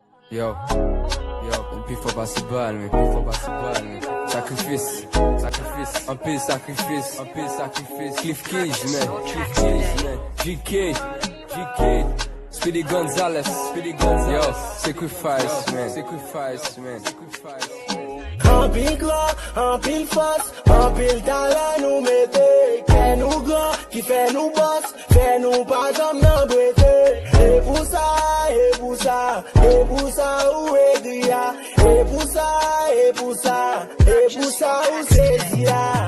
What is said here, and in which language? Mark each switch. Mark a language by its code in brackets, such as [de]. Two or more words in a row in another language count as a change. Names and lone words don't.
[ht] Yo, yo, mwen pi fò pase bal, men, pi fò pase bal, men. Sakrifis, sakrifis, anpil sakrifis, anpil sakrifis. Cliff Cage, men, Cliff Cage, men. G K, G K, Speedy Gonzales, Speedy Gonzales. [en] Yo, sacrifice, man. Sacrifice, man. Sacrifice. [ht] Anpil glo, anpil fòs, anpil talan nou mete. Fè nou gran, ki fè nou bòs, fè nou pa janm nan brete. E pou sa, e pou sa, e pou sa ou e griya. E pou sa, e pou sa, e pou sa ou se ziya.